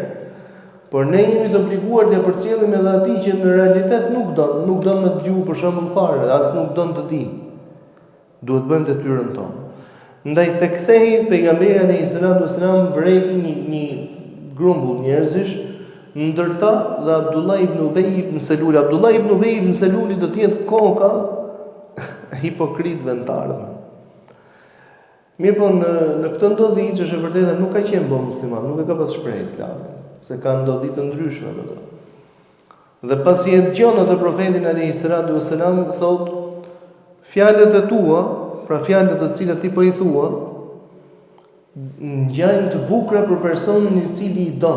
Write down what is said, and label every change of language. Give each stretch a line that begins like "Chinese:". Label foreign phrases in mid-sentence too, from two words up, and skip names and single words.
Albanian: Por ne jemi të obliguar të përcjellim edhe atij që në realitet nuk don me dëgju për shembull fare, as nuk don të di. Duhet bëjmë detyrën tonë. Ndaj tek kthehej pejgamberi
Arabic: عليه الصلاة والسلام
Albanian: vreti një grumbull njerëzish, ndërta dhe Abdullah ibn Ubay ibn Salul. Abdullah ibn Ubay ibn Salul do të jetë koka hipokritëve në të ardhmen. Mirë, po në këtë ndodhi që është e vërtetë nuk ka qenë bë musliman, nuk e ka pas shprehë Islamin, se ka ndodhi të ndryshme me to. Dhe pasi e dëgjon atë profetin
Arabic: عليه الصلاة والسلام
Albanian: thotë, fjalët e tua, pra fjalët të cilat ti po i thua, ngjajnë të bukura për personin i cili i don.